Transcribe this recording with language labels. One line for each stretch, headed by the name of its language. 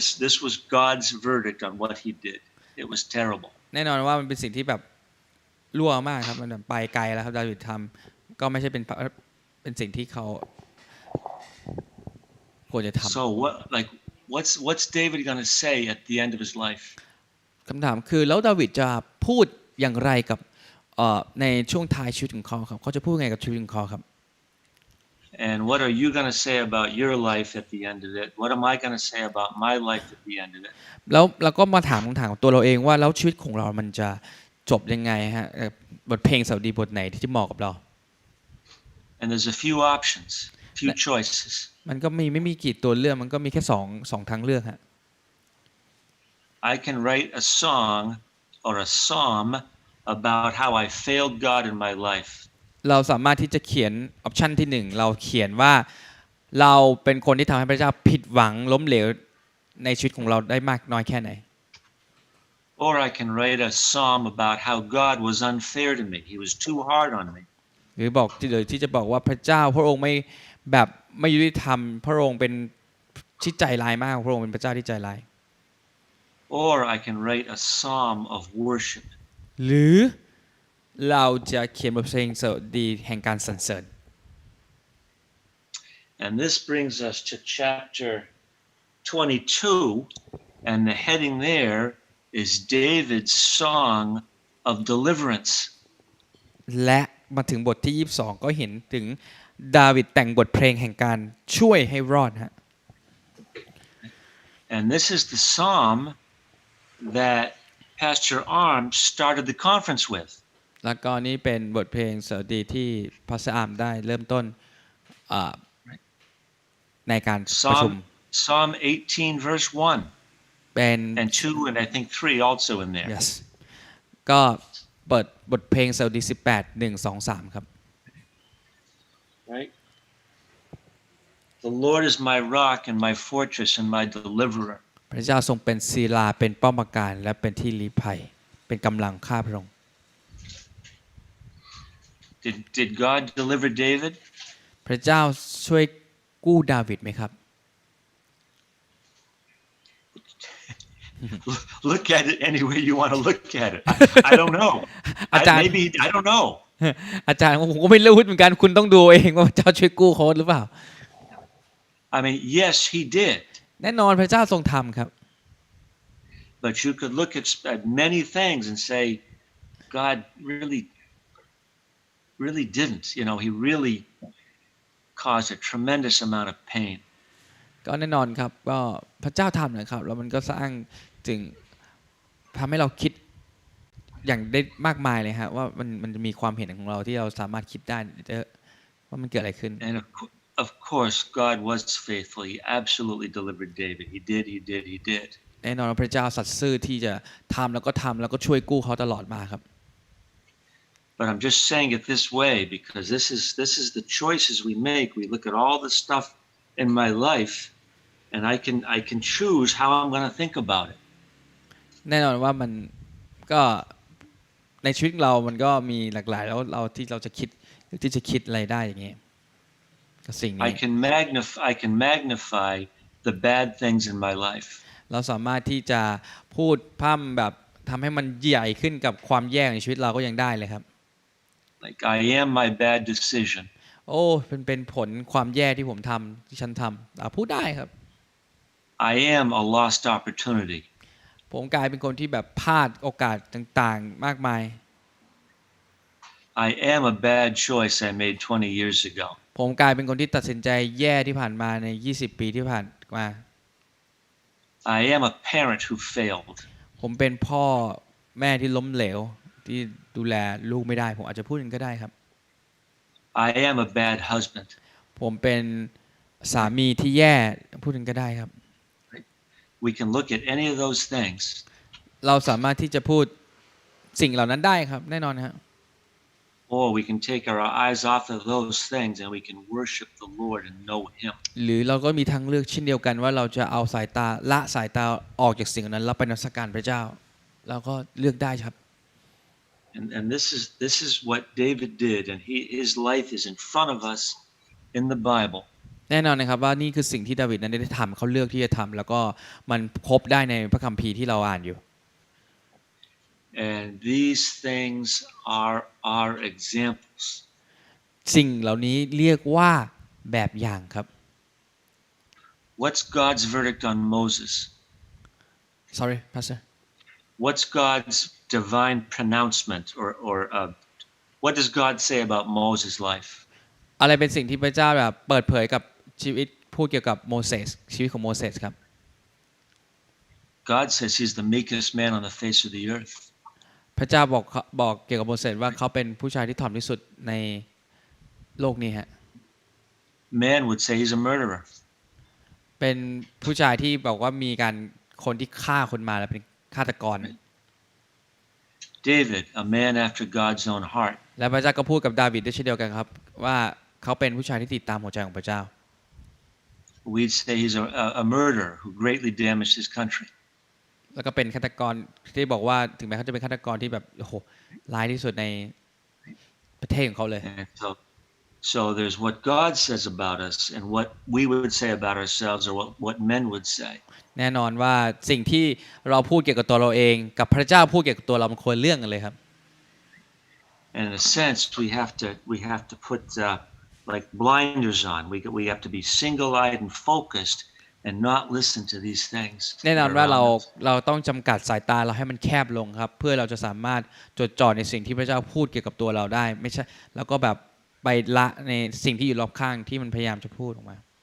English: This was God's verdict on what he did. It was terrible.
Thai: แน่นอนว่ามันเป็นสิ่งที่แบบรั่วมากครับมันไปไกลแล้วครับดาวิดทำก็ไม่ใช่เป็นสิ่งที่เขาควรจะทำ
English: So what's David going to say at the end of his life?
Thai: คำถามคือแล้วดาวิดจะพูดอย่างไรกับในช่วงท้ายชีวิตของเขาครับเขาจะพูดไงกับชีวิตของเขาครับ
English: And what are you going to say about your life at the end of it? What am I going to say about my life at the end of it?
Thai: แล้วเราก็มาถามคำถามของตัวเราเองว่าแล้วชีวิตของเรามันจะจบยังไงฮะบทเพลงสดุดีบทไหนที่จะเหมาะกับเรา
English: And there's a few options, few choices.
Thai: มันก็ไม่มีกี่ตัวเลือกมันก็มีแค่สองทางเลือกฮะ
English: I can write a song or a psalm about how I failed God in my life.
Thai: เราสามารถที่จะเขียนออปชันที่1เราเขียนว่าเราเป็นคนที่ทำให้พระเจ้าผิดหวังล้มเหลวในชีวิตของเราได้มากน้อยแค่ไหน
English: Or I can write a psalm about how God was unfair to me. He was too hard on me.
Thai: หรือบอกที่จะบอกว่าพระเจ้าพระองค์ไม่ยุติธรรมพระองค์เป็นที่ใจร้ายมากพระองค์เป็นพระเจ้าที่ใจร้าย
English: Or I can write a psalm of worship.
Thai: หรือเราจะเขียนบทเพลงสดุดีแห่งการสรรเสริญ
English: And this brings us to chapter 22, and the heading there is David's song of deliverance.
Thai: และมาถึงบทที่22ก็เห็นถึงดาวิดแต่งบทเพลงแห่งการช่วยให้รอดฮะ
English: And this is the psalm that Pastor Arms started the conference with.
Thai: แล้วก็นี้เป็นบทเพลงสดุดีที่พาสเตอร์อาร์มได้เริ่มต้นในการประชุม
English: Psalm 18 verse 1
Thai: เป็น
English: and 2 and I think 3 also in there. yes
Thai: ก็เปิดบทเพลงสดุดี18 1 2 3ครับ
English: Right? The Lord is my rock and my fortress and my deliverer.
Thai: พระเจ้าทรงเป็นศิลาเป็นป้อมปราการและเป็นที่ลี้ภัยเป็นกำลังข้าพระองค์
English: Did God deliver David?
Thai: พระเจ้าช่วยกู้ดาวิดไหมครับ
English: Look at it any way you want to look at it. I don't know.
Thai: อาจารย์
English: Maybe I don't know.
Thai: อาจารย์ผมก็ไม่รู้เหมือนกันคุณต้องดูเองว่าพระเจ้าช่วยกู้เขาหรือเปล่า
English: I mean, yes, he did.
Thai: แน่นอนพระเจ้าทรงทำครับ
English: But you could look at many things and say, God really didn't. You know, he really caused a tremendous amount of pain.
Thai: ก็แน่นอนครับก็พระเจ้าทำนะครับแล้วมันก็สร้างจึงทำให้เราคิดอย่างได้มากมายเลยฮะว่ามันจะมีความเห็นของเราที่เราสามารถคิดได้ว่ามันเกิดอะไรขึ้น
English: And of course, God was faithful. He absolutely delivered David. He did.
Thai: แน่นอนพระเจ้าสัตย์ซื่อที่จะทำแล้วก็ช่วยกู้เขาตลอดมาครับ
English: But I'm just saying it this way because this is the choices we make. We look at all the stuff in my life, and I can choose how I'm going to think about it.
Thai: แน่นอนว่ามันก็ในชีวิตเรามันก็มีหลากหลายแล้วเราที่จะคิดอะไรได้อย่างเงี้ยก็สิ่งนี้
English: I can magnify the bad things in my life.
Thai: เราสามารถที่จะพูดพร่ำแบบทำให้มันใหญ่ขึ้นกับความแย่ในชีวิตเราก็ยังได้เลยครับ
English: Like I am my bad decision.
Thai: โอ้เป็นผลความแย่ที่ฉันทำพูดได้ครับ
English: I am a lost opportunity.
Thai: ผมกลายเป็นคนที่แบบพลาดโอกาสต่างๆมากมาย
English: I am a bad choice I made 20 years ago.
Thai: ผมกลายเป็นคนที่ตัดสินใจแย่ที่ผ่านมาใน20 ปีที่ผ่านมา
English: I am a parent who failed.
Thai: ผมเป็นพ่อแม่ที่ล้มเหลว ที่ดูแลลูกไม่ได้ผมอาจจะพูดอย่างก็ได้ครับ
English: I am a bad husband.
Thai: ผมเป็นสามีที่แย่พูดอย่างก็ได้ครับ
English: We can look at any of those things.
Thai: เราสามารถที่จะพูดสิ่งเหล่านั้นได้ครับแน่นอนครับ
English: Or we can take our eyes off of those things and we can worship the Lord and know Him.
Thai: หรือเราก็มีทางเลือกเช่นเดียวกันว่าเราจะเอาสายตาละสายตาออกจากสิ่งนั้นแล้วไปนมัสการพระเจ้าเราก็เลือกได้ครับ
English: And this is what David did, and his life is in front of us in the Bible.
Thai: แน่นอนนะครับว่านี่คือสิ่งที่ดาวิดนั้นได้ทำเขาเลือกที่จะทำแล้วก็มันพบได้ในพระคัมภีร์ที่เราอ่านอยู่
English: And these things are our examples.
Thai: สิ่งเหล่านี้เรียกว่าแบบอย่างครับ
English: What's God's verdict on Moses? sorry pastor What's God's divine pronouncement, or what does God say about Moses' life?
Thai: อะไรเป็นสิ่งที่พระเจ้าแบบเปิดเผยกับชีวิตพูดเกี่ยวกับโมเสสชีวิตของโมเสสครับ
English: God says he's the meekest man on the face of the earth.
Thai: พระเจ้าบอกเกี่ยวกับโมเสสว่าเขาเป็นผู้ชายที่ถ่อมที่สุดในโลกนี้ฮะ
English: Man would say he's a murderer.
Thai: เป็นผู้ชายที่บอกว่ามีการคนที่ฆ่าคนมาแล้วเป็นฆาตกร
English: David, a man after God's own heart.
Thai: และพระเจ้าก็พูดกับดาวิดด้วยเช่นเดียวกันครับว่าเขาเป็นผู้ชายที่ติดตามหัวใจของพระเจ้า
English: We'd say he's a murderer who greatly damaged his country.
Thai: แล้วก็เป็นฆาตกรที่บอกว่าถึงแม้เขาจะเป็นฆาตกรที่แบบโอ้โหร้ายที่สุดในประเทศของเขาเลย
English: And so there's what God says about us and what we would say about ourselves, or what men would say.
Thai: แน่นอนว่าสิ่งที่เราพูดเกี่ยวกับตัวเราเองกับพระเจ้าพูดเกี่ยวกับตัวเรามันคนละเรื่องกันเลยครับ
English: And in a sense, we have to put like blinders on. We have to be single-eyed and focused and not listen to these things.
Thai: แน่นอนว่าเราต้องจำกัดสายตาเราให้มันแคบลงครับเพื่อเราจะสามารถจดจ่อในสิ่งที่พระเจ้าพูดเกี่ยวกับตัวเราได้ไม่ใช่แล้วก็แบบไปละในสิ่งที่อยู่รอบข้างที่มันพยายามจะพูดออกมา